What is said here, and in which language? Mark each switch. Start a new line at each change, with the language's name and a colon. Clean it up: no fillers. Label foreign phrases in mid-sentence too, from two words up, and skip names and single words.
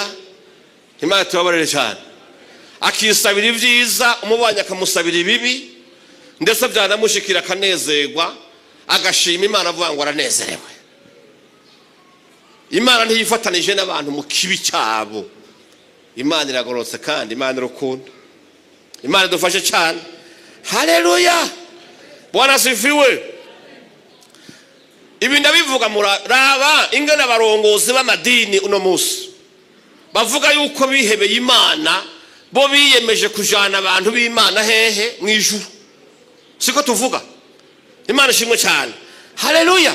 Rundi: Imana tubabarire cyane. Akisabira ibyiza, umubanya akamusabira ibibi, ndetse byanamushikira akanezerwa, agashima Imana avuga ngo aranezerewe. Imana ntiyifatanije n'abantu mu kibi cyabo. Imana iragorotse kandi Imana Urukundo. Imana dufashe cyane. Haleluya.
Swahili: Bwana sifiwe.
Rundi: ibi ndabivuga muraba ingana abarongozi b'amadini uno munsi bavuga yuko bihebeye Imana, bo biyemeje kujana abantu b'Imana hehe mu ijuru. Siko tuvuga. Imana ishimwe cyane. Haleluya.